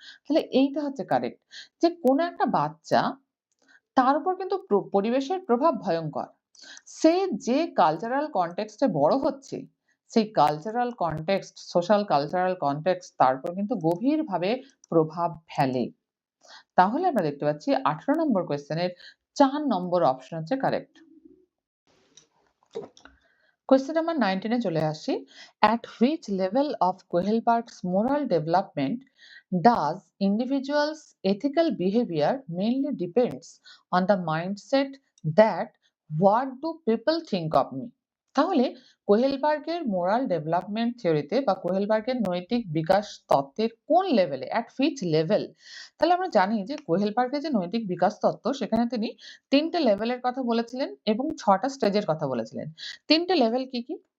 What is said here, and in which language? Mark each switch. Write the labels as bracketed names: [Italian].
[Bangla] তাহলে এইটা হচ্ছে কারেক্ট যে কোনো একটা বাচ্চা, তার উপর কিন্তু পরিবেশের প্রভাব ভয়ঙ্কর। সে যে কালচারাল কনটেক্সট এ বড় হচ্ছে, সেই cultural context, social cultural context তার উপর কিন্তু গভীরভাবে প্রভাব ফেলে। তাহলে আমরা দেখতে পাচ্ছি 18 নম্বর কোয়েশ্চেনের 4 নম্বর অপশন হচ্ছে কারেক্ট। কোয়েশ্চেন নাম্বার 19 এ চলে আসি। [English] At which level of Kohelpark's moral development does individuals' ethical behavior mainly depends on the mindset that what do people think of me? [Bangla] তাহলে কোহেলবার্গের মোরাল ডেভেলপমেন্ট থিওরিতে বা কোহেলবার্গের নৈতিক বিকাশ তত্ত্বের কোন লেভেলে, [English] At which level? [Bangla] তাহলে আমরা জানি যে কোহেলবার্গের যে নৈতিক বিকাশ তত্ত্ব সেখানে তিনি ৩ টে লেভেলের কথা বলেছিলেন এবং ৬ টা স্টেজের কথা বলেছিলেন। ৩ টে লেভেল কি, কি?